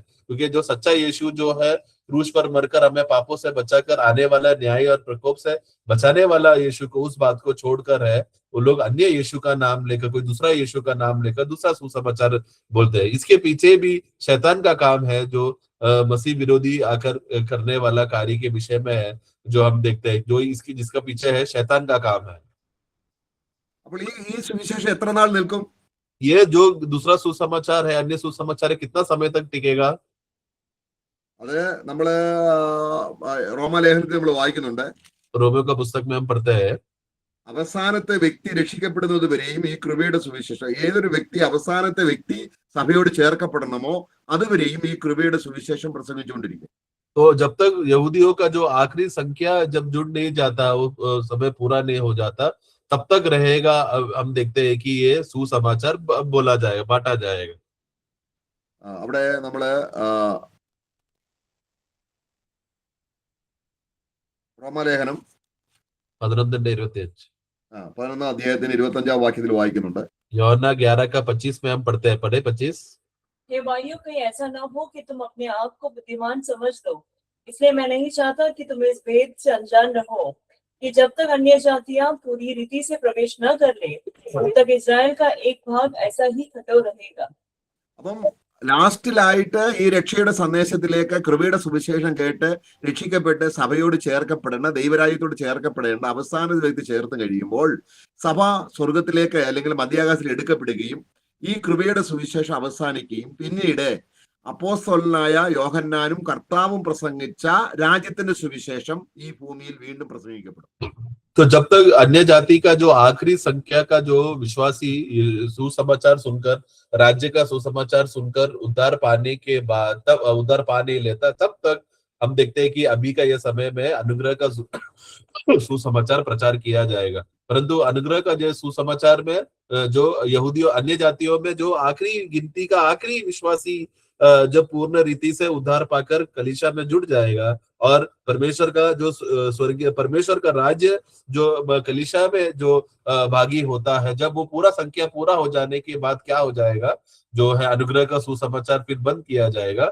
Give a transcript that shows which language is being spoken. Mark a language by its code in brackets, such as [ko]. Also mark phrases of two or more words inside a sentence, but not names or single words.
[hi] क्योंकि जो सच्चा यीशु जो है क्रूस पर मरकर हमें पापों से बचाकर आने वाला न्याय और प्रकोप से बचाने वाला यीशु को, उस बात को छोड़कर है वो लोग अन्य यीशु का नाम लेकर, कोई दूसरा यीशु का नाम लेकर दूसरा सुसमाचार बोलते हैं। इसके पीछे भी शैतान का काम है, जो मसीह विरोधी आकर करने वाला कार्य के विषय में है, जो हम देखते हैं, जो जिसका पीछे है शैतान का काम है। [ml] അപ്പോൾ ഈ സുവിശേഷം എത്ര നാൾ നിൽക്കും? [hi] ये जो दूसरा सुसमाचार है, अन्य सुसमाचार है, कितना समय तक टिकेगा? [ml] അത് നമ്മള് റോമാലേഖനത്തിൽ നമ്മൾ വായിക്കുന്നുണ്ട്. [hi] रोमियो का पुस्तक में हम पढ़ते हैं [ml] അവസാനത്തെ വ്യക്തി രക്ഷിക്കപ്പെടുന്നത് വരെയും ഈ കൃപയുടെ സുവിശേഷം, ഏതൊരു വ്യക്തി അവസാനത്തെ വ്യക്തി സഭയോട് ചേർക്കപ്പെടണമോ അതുവരെയും ഈ കൃപയുടെ സുവിശേഷം പ്രസംഗിച്ചുകൊണ്ടിരിക്കും. [hi] तो जब तक यहूदियों का जो आखिरी संख्या जब जुड़ नहीं जाता, वो समय पूरा नहीं हो जाता, तब तक रहेगा। हम देखते हैं कि ये सुसमाचार बोला जाएगा, बांटा जाएगा। [ml] അവിടെ നമ്മള് റോമാലേഖനം 11:25 11 അധ്യായത്തിന് 25 വാക്യത്തിൽ വായിക്കുന്നുണ്ട്. [hi] യോഹन्ना 11:25 में हम पढ़ते हैं, पढ़े 25। हे भाइयों, कहीं ऐसा न हो कि तुम अपने आप को बुद्धिमान समझ लो, इसलिए मैं नहीं चाहता कि तुम इस भेद से अनजान रहो कि जब तक अन्य जातियां पूरी रीति से प्रवेश न कर ले तब तक इस्राएल का एक भाग ऐसा ही कठोर रहेगा। [ml] അപ്പം ലാസ്റ്റിലായിട്ട് ഈ രക്ഷയുടെ സന്ദേശത്തിലേക്ക്, കൃപയുടെ സുവിശേഷം കേട്ട് രക്ഷിക്കപ്പെട്ട് സഭയോട് ചേർക്കപ്പെടേണ്ട, ദൈവരാജ്യത്തോട് ചേർക്കപ്പെടേണ്ട അവസാന വ്യക്തി ചേർത്ത് കഴിയുമ്പോൾ സഭ സ്വർഗത്തിലേക്ക് അല്ലെങ്കിൽ മധ്യാകാശത്തിൽ എടുക്കപ്പെടുകയും ഈ കൃപയുടെ സുവിശേഷം അവസാനിക്കുകയും പിന്നീട് അപ്പോസ്തലനായ യോഹന്നാനും കർത്താവും പ്രസംഗിച്ച രാജ്യത്തിന്റെ സുവിശേഷം ഈ ഭൂമിയിൽ വീണ്ടും പ്രസംഗിക്കപ്പെടും. [hi] तो जब तक अन्य जाति का जो आखिरी संख्या का जो विश्वासी सुसमाचार सुनकर, राज्य का सुसमाचार सुनकर उद्धार पाने के बाद, तब उद्धार पा नहीं लेता, तब तक हम देखते हैं कि अभी का यह समय में अनुग्रह का सुसमाचार प्रचार किया जाएगा, परंतु अनुग्रह का जो सुसमाचार में जो यहूदियों अन्य जातियों में जो आखिरी गिनती का आखिरी विश्वासी जब पूर्ण रीति से उद्धार पाकर कलीसिया में जुड़ जाएगा और परमेश्वर का जो स्वर्गीय परमेश्वर का राज्य जो कलीसिया में जो भागी होता है, जब वो पूरा संख्या पूरा हो जाने के बाद क्या हो जाएगा, जो है अनुग्रह का सुसमाचार फिर बंद किया जाएगा।